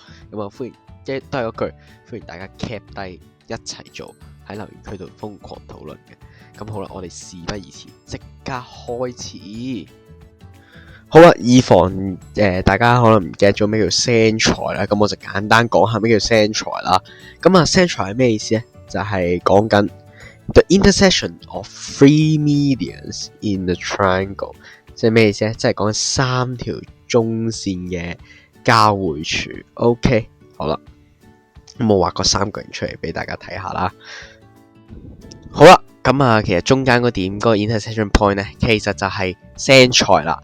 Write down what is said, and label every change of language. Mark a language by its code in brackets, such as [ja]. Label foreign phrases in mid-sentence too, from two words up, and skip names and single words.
[yue] 咁啊，歡迎即係都係嗰句，歡迎大家 cap 低一齊做，喺留言區度瘋狂討論嘅。咁好啦，我哋事不宜遲，即刻開始。好啦，以防大家可能唔記得咗咩叫 centroid 啦，咁我就簡單講下咩叫 centroid 啦。咁啊 centroid 係咩意思咧？就係講緊 [en] the intersection of three medians in the triangle， [yue] 即係咩意思咧？即係講緊3條中線嘅交匯處。OK， 好啦，咁我畫個3個人出嚟俾大家睇下啦。好啦。咁啊，其實中間嗰點嗰個 [en] intersection point [yue] 咧，其實就係 centroid 啦。